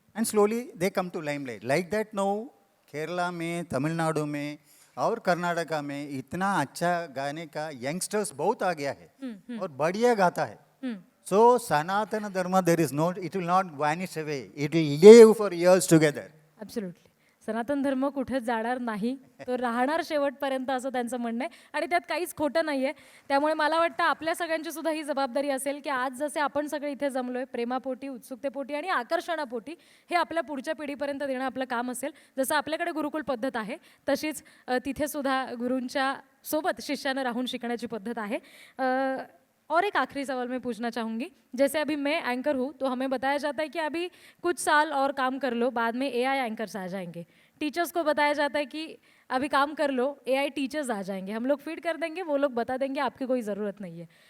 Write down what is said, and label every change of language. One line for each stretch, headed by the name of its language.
English: And slowly they come to limelight. Like that no
Hindi: Kerala में, तमिलनाडु में और कर्नाटका में इतना अच्छा गाने का यंगस्टर्स बहुत आ गया है और बढ़िया गाता है.
English: So Sanatan Dharma there is no, it will not vanish away, it will live for years together. Absolutely.
Marathi: सनातन धर्म कुठेच जाणार नाही, तो राहणार शेवटपर्यंत असं त्यांचं म्हणणं आहे आणि त्यात काहीच खोटं नाही आहे. त्यामुळे मला वाटतं आपल्या सगळ्यांची सुद्धा ही जबाबदारी असेल की आज जसे आपण सगळे इथे जमलोय प्रेमापोटी, उत्सुकतेपोटी आणि आकर्षणापोटी, हे आपल्या पुढच्या पिढीपर्यंत देणं आपलं काम असेल. जसं आपल्याकडे गुरुकुल पद्धत आहे तशीच तिथे सुद्धा गुरूंच्या सोबत शिष्यानं राहून शिकण्याची पद्धत आहे.
Hindi: और एक आखिरी सवाल मैं पूछना चाहूँगी. जैसे अभी मैं एंकर हूँ तो हमें बताया जाता है कि अभी कुछ साल और काम कर लो, बाद में एआई एंकर्स आ जाएंगे. टीचर्स को बताया जाता है कि अभी काम कर लो, एआई टीचर्स आ जाएंगे, हम लोग फीड कर देंगे, वो लोग बता देंगे, आपकी कोई ज़रूरत नहीं है.